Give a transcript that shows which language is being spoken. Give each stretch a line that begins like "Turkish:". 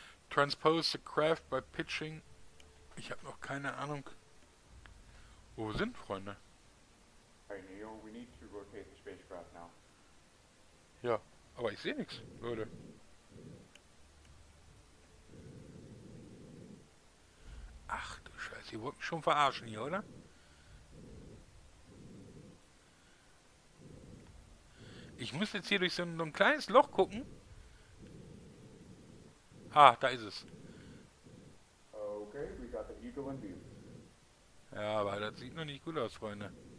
English: Transpose the craft by pitching.
German: Ich habe noch keine Ahnung, wo wir sind, Freunde.
English: Hey Neo, we need to rotate the spacecraft now.
German: Ja, aber ich sehe nichts, Leute. Ach du Scheiße, ihr wollt mich schon verarschen hier, oder? Ich muss jetzt hier durch so ein kleines Loch gucken. Ah, da ist es.
English: Okay, we got the eagle in view.
German: Ja, aber das sieht noch nicht gut aus, Freunde.